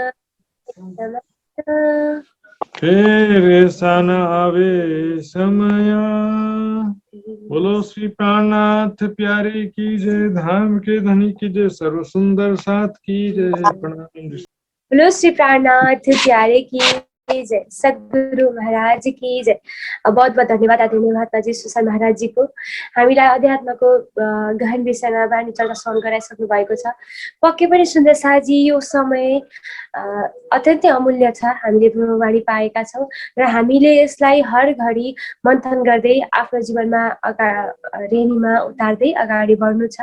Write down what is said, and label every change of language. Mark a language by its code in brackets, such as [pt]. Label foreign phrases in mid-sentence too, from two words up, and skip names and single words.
[hi] फिर ऐसा न आवे समया। बोलो श्री प्राणनाथ प्यारे की जय, धाम के धनी की जय, सर्व सुंदर साथ की जय। प्रणाम। बोलो श्री प्राणनाथ प्यारे की जय, सद्गुरु महाराज की जय। बहुत बहुत धन्यवाद [ne] आदरणीय महात्माजी सुशान्त महाराज जी को हामीलाई अध्यात्मको गहन विषयमा वाणी चर्चा श्रवण गराइसक्नु भएको छ। पक्कै पनि सुन्दर साजी यो समय अत्यन्तै अमूल्य छ, हामीले ब्रह्मवाणी पाएका छौँ र हामीले यसलाई [hi] हर घडी [ne] मन्थन गर्दै आफ्नो जीवनमा रेणीमा उतार्दै अगाडि बढ्नु छ।